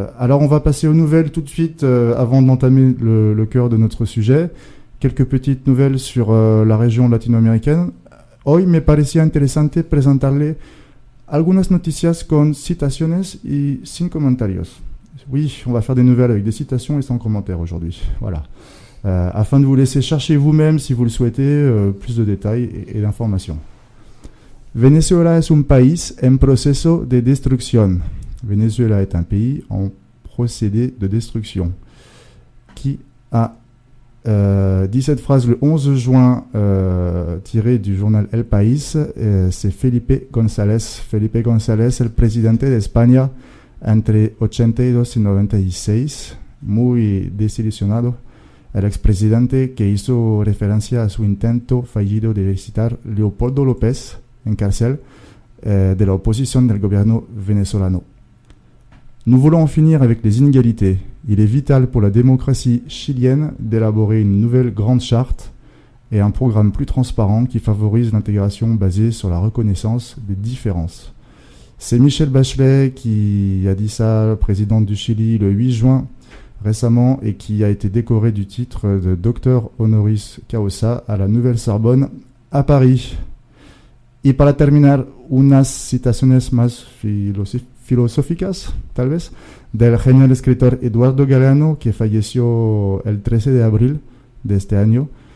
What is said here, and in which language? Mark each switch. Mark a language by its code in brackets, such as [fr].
[fr] Alors on va passer aux nouvelles tout de suite avant d'entamer le cœur de notre sujet. Quelques petites nouvelles sur la région latino-américaine. [es] Hoy me parecía interesante presentarle algunas noticias con citaciones y sin comentarios. [fr] Oui, on va faire des nouvelles avec des citations et sans commentaires aujourd'hui. Voilà. Afin de vous laisser chercher vous-même, si vous le souhaitez, plus de détails et d'informations. [es] Venezuela es un país en proceso de destrucción. [fr] Venezuela est un pays en procédé de destruction qui a 17 phrases le 11 juin, tirées du journal El País. C'est Felipe González. [es] Felipe González, el presidente de España entre 82 y 96, muy desilusionado. El expresidente que hizo referencia a su intento fallido de visitar Leopoldo López en cárcel de la oposición del gobierno venezolano. [fr] Nous voulons en finir avec les inégalités. Il est vital pour la démocratie chilienne d'élaborer une nouvelle grande charte et un programme plus transparent qui favorise l'intégration basée sur la reconnaissance des différences. C'est Michelle Bachelet qui a dit ça, présidente du Chili, le 8 juin récemment, et qui a été décorée du titre de docteur honoris causa à la Nouvelle-Sorbonne à Paris. [es] Y para terminar, unas citaciones más filosóficas, tal vez, del genial escritor Eduardo Galeano, qui falleció el 13 de abril de este año.